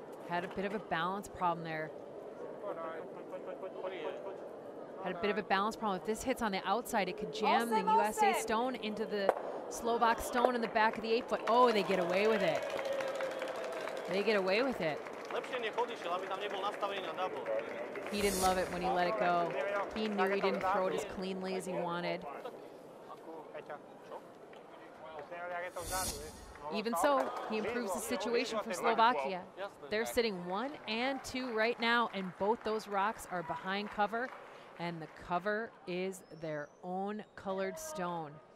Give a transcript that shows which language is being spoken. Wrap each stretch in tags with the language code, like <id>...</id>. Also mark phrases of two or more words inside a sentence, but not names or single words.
<en>Had a bit of a balance problem there. Had a bit of a balance problem. If this hits on the outside, it could jam the USA stone into the Slovak stone in the back of the 8-foot. Oh, they get away with it. They get away with it.</en> <sk>Lepšie nech odišiel, aby tam nebol nastavený na double.</sk> <en>He didn't love it when he let it go. He knew he didn't throw it as cleanly as he wanted. Even so, he improves the situation for Slovakia. They're sitting 1 and 2 right now, and both those rocks are behind cover, and the cover is their own colored stone.</en>